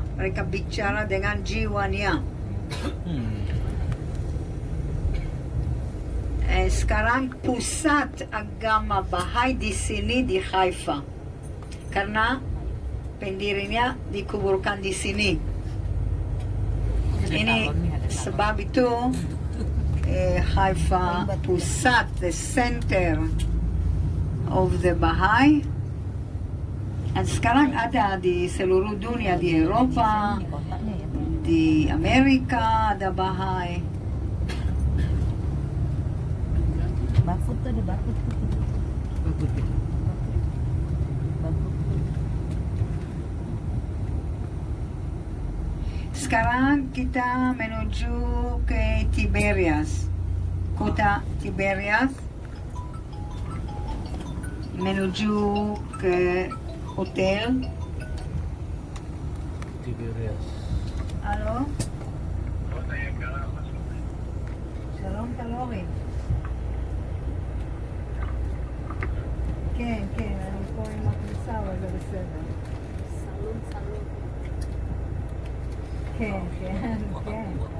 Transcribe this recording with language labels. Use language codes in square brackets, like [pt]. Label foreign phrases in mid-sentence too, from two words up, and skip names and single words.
[id] Mereka bicara dengan jiwanya. Sekarang pusat agama Baha'i di sini di Haifa, karena pendirinya dikuburkan di sini. Ini sebab itu Haifa pusat, [en] the center of the Baha'i. [id] Dan sekarang ada di seluruh dunia, di Eropa, di Amerika ada Baha'i. Sekarang kita menuju ke Tiberias, kota Tiberias, menuju ke hotel. Tiberias. Halo? [he] שלום תלורי. כן, כן, אני פה עם הכניסה, אבל זה בסדר. סלון. כן, כן, כן.